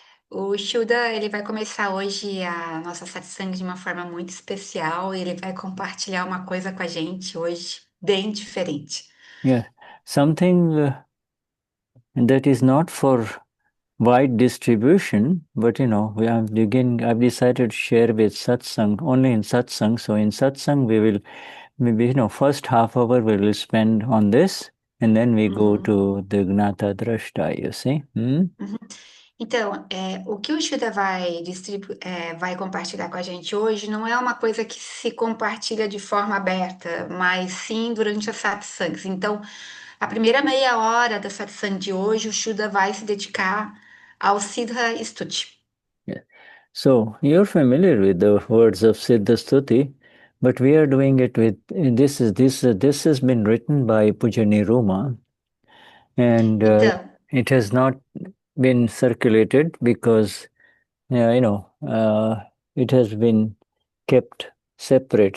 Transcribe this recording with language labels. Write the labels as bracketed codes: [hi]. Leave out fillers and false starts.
[pt] O Shuddha, ele vai começar hoje a nossa satsang de uma forma muito especial. Ele vai compartilhar uma coisa com a gente hoje bem diferente. [en] Yeah, something that is not for wide distribution, but I've decided to share with satsang, only in satsang. So in satsang, we will maybe, first half hour we will spend on this, and then we go to the Gnata Drashta, you see. [pt] Então, o que o Shuddha vai compartilhar com a gente hoje não é uma coisa que se compartilha de forma aberta, mas sim durante as satsangs. Então, a primeira meia hora da satsang de hoje, o Shuddha vai se dedicar ao Siddha Stuti. [en] Yeah. So you're familiar with the words of Siddha Stuti, but we are doing it with this has been written by Pujya Niruma, and [pt] Então, [en] it has not been circulated because it has been kept separate.